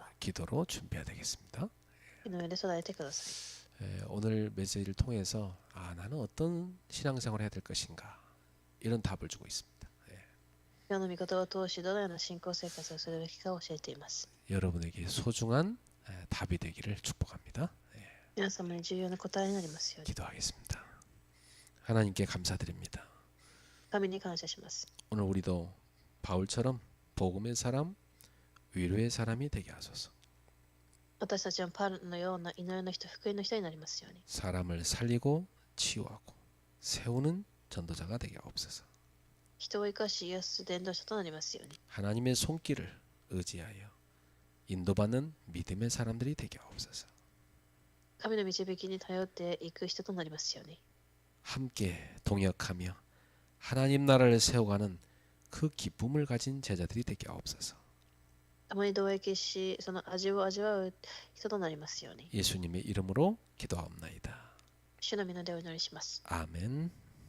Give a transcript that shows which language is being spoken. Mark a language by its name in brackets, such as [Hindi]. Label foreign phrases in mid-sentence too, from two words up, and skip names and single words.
[Korean] 기도로 준비해야 되겠습니다. [Japanese] 井上で備えてください。 [Korean] 오늘 메시지를 통해서 나는 어떤 신앙생활을 해야 될 것인가 이런 답을 주고 있습니다. [Japanese] 今日の御言葉を通しどのような信仰生活をするべきかを教えています。 [Korean] 여러분에게 소중한 답이 되기를 축복합니다. [Japanese] 皆様に重要な答えになりますように。 [Korean] 기도하겠습니다. 하나님께 감사드립니다. [Japanese] 神に感謝します。 [Korean] 오늘 우리도 바울처럼 복음의 사람, 위로의 사람이 되게 하소서. [Japanese] 私たちはパウロのような祈りの人、福音の人になりますように。 [Korean] 사람을 살리고 치유하고 세우는 전도자가 되게 하옵소서. [Japanese] 人を生かし癒す伝道者となりますように。 [Korean] 하나님의 손길을 의지하여 인도받는 믿음의 사람들이 되게 하옵소서. [Japanese] 神の導きに頼っていく人となりますように。 [Korean] 함께 동역하며 하나님 나라를 세워가는 그 기쁨을 가진 제자들이 되게 하옵소서. [Japanese] 共に同益し、その味を味わう人となりますように。 [Korean] 예수님의 이름으로 기도하옵나이다. [Japanese] 主の御名でお祈りします。 [Korean] 아멘.